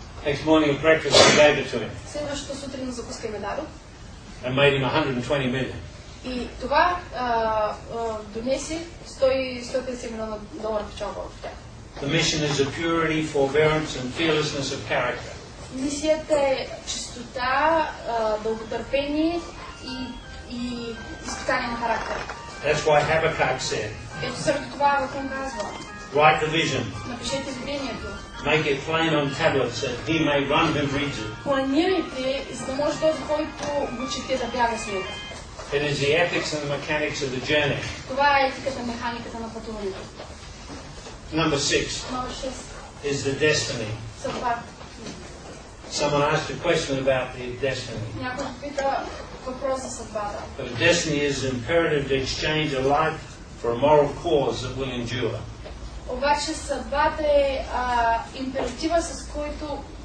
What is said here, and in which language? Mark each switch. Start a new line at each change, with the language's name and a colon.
English: Next morning at breakfast, I gave it to him.
Bulgarian: Следващата сутрин на закуска ми дадох.
English: And made him $120 million.
Bulgarian: И това донесе $150 милиона печалба от тях.
English: The mission is a purity, forbearance and fearlessness of character.
Bulgarian: Мисията е чистота, дълготърпение и и изпитание на характер.
English: That's why Habakkuk said,
Bulgarian: Ето заради това Авакум казва,
English: write the vision,
Bulgarian: напишете видението,
English: make it plain on tablets that he may run who reads it.
Bulgarian: планирайте, за да може този, който го чете, да бяга с него.
English: It is the ethics and the mechanics of the journey.
Bulgarian: Това е етиката, механиката на пътуването.
English: Number 6
Bulgarian: Номер 6.
English: is the destiny.
Bulgarian: Съдба.
English: Someone asked a question about the destiny.
Bulgarian: Някой пита въпрос за съдбата.
English: But a destiny is imperative to exchange a life for a moral cause that will endure.
Bulgarian: Обаче съдбата е императива, с който...